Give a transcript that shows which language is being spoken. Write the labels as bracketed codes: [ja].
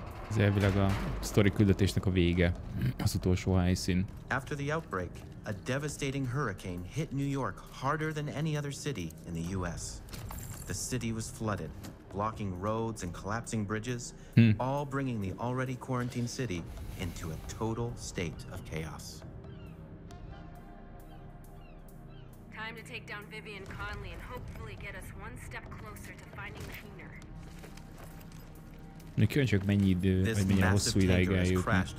[hu] Ez elvileg a sztori küldetésnek a vége, az utolsó helyszín. [en] After the outbreak, a devastating hurricane hit New York harder than any other city in the US. The city was flooded, blocking roads and collapsing bridges, all bringing the already quarantined city into a total state of chaos. Time to take down Vivian Conley and hopefully get us one step closer to finding Keener. [hu] Kíváncsiak mennyi idő, vagy mennyire hosszú ideig eljutni.